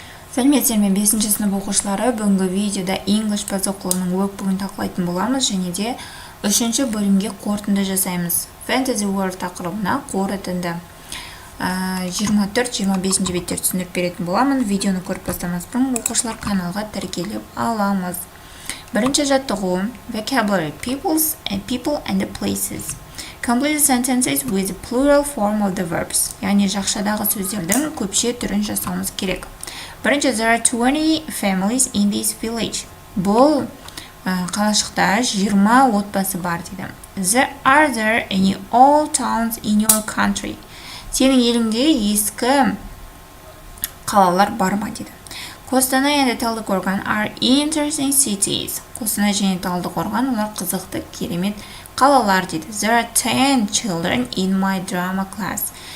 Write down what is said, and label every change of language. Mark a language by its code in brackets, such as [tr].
[kk] Сәлеметсіздер, 5-ші сынып оқушылары. Бүгінгі видеода English баз оқулығының workbook'ын талқылайтын боламыз және де 3-ші бөлімге қорытынды жасаймыз. Fantasy World тақырыбына қорытынды 24-25 беттер түсіндіріп беретін боламын. Видеоны көріп бастамас бұрын оқушылар каналға тіркеліп аламыз. Бірінші жаттығу [en] vocabulary people and the places. Complete the sentences with the plural form of the verbs. [kk] Яғни жақшадағы сөздердің көпше түрін жасауымыз керек. [en] Бірінші, there are 20 families in this village. [kk] Бұл қалашықта 20 отбасы бар дейді. [en] Are there any old towns in your country? [kk] Сенің еліңде ескі қалалар бар ма дейді. [en] Қостанай and Талдықорған are interesting cities. [kk] Қостанай және Талдықорған олар қызықты, керемет қалалар дейді. [en] There are 10 children in my drama class.